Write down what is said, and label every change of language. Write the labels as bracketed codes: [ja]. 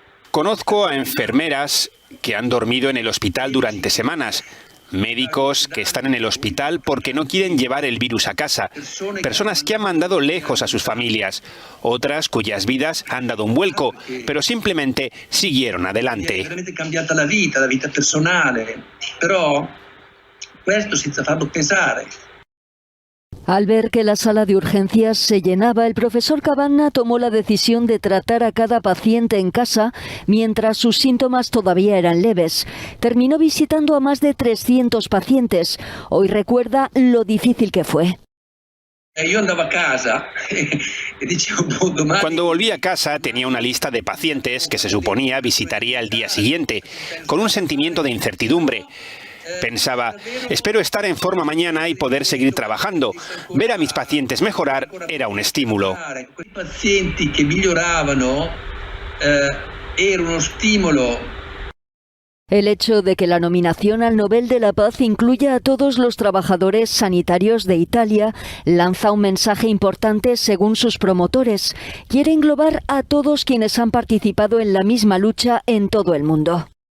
[es] Conozco a enfermeras que han dormido en el hospital durante semanas, médicos que están en el hospital porque no quieren llevar el virus a casa, personas que han mandado lejos a sus familias, otras cuyas vidas han dado un vuelco, pero simplemente siguieron adelante. [it] Veramente cambiata la vita personale, però questo senza farlo pesare. [es] Al ver que la sala de urgencias se llenaba, el profesor Cavanna tomó la decisión de tratar a cada paciente en casa mientras sus síntomas todavía eran leves. Terminó visitando a más de 300 pacientes. Hoy recuerda lo difícil que fue. Cuando volví a casa tenía una lista de pacientes que se suponía visitaría el día siguiente, con un sentimiento de incertidumbre. Pensaba, espero estar en forma mañana y poder seguir trabajando. Ver a mis pacientes mejorar era un estímulo. [it] I pazienti che miglioravano era uno stimolo. [es] El hecho de que la nominación al Nobel de la Paz incluya a todos los trabajadores sanitarios de Italia lanza un mensaje importante según sus promotores. Quiere englobar a todos quienes han participado en la misma lucha en todo el mundo.